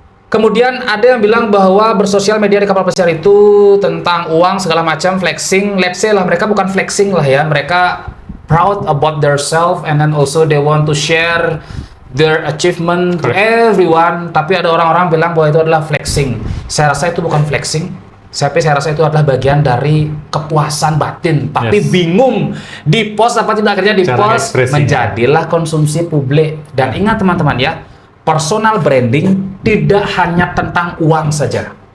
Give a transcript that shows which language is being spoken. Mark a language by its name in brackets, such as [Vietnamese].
[Indonesian] Kemudian ada yang bilang bahwa bersosial media di kapal pesiar itu tentang uang segala macam, flexing. [English] Let's say [Indonesian] lah mereka bukan flexing lah ya, [English] mereka proud about their self and then also they want to share their achievement to everyone. [Indonesian] Tapi ada orang-orang bilang bahwa itu adalah flexing. Saya rasa itu bukan flexing. Saya rasa itu adalah bagian dari kepuasan batin. Tapi bingung di post apa tidak, akhirnya di post menjadilah konsumsi publik. Dan ingat teman-teman ya, personal branding tidak hanya tentang uang saja.